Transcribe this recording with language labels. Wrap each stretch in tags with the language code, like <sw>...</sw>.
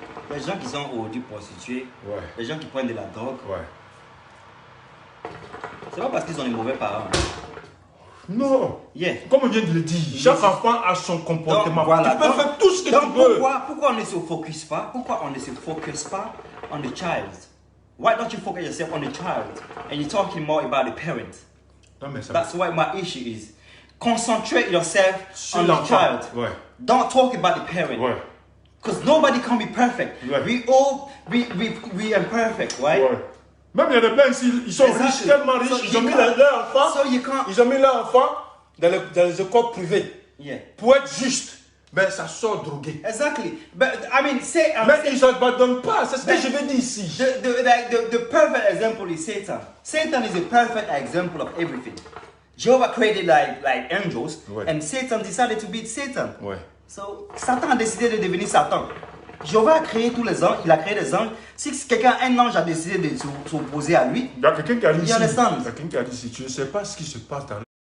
<fr>Les gens qui sont aujourd'hui prostitués, les gens qui prennent de la drogue, c'est pas parce qu'ils ont des mauvais parents. Non. Comme on vient de le dire, chaque enfant a son comportement. Donc, tu peux faire tout ce que tu veux. Pourquoi on ne se focus pas? Pourquoi on ne se focus pas</fr> <en>on the child? Why don't you focus yourself on the child? And you're talking more about the parent. That's why my issue is. Concentrate yourself on the child. Don't talk about the parent. Because nobody can be perfect. We all, we are perfect, right?</en> <fr>Même il y a des blancs ici, ils sont riches, tellement riches, ils ont mis leurs enfants dans les écoles privées pour être juste. Mais ça sort drogué.</fr> <en>Exactly. But I mean,</en> <fr>mais ils n'abandonnent pas, c'est ce que je veux dire ici.</fr> <en>The perfect example is Satan. Satan is a perfect example of everything. Jehovah created like angels, and Satan decided to beat Satan.</en> <fr>So Satan a décidé de devenir Satan. Jéhovah a créé tous les anges, il a créé des anges. Si un ange a décidé de s'opposer à lui, il y a quelqu'un qui a dit ici, tu ne sais pas ce qui se passe dans</fr>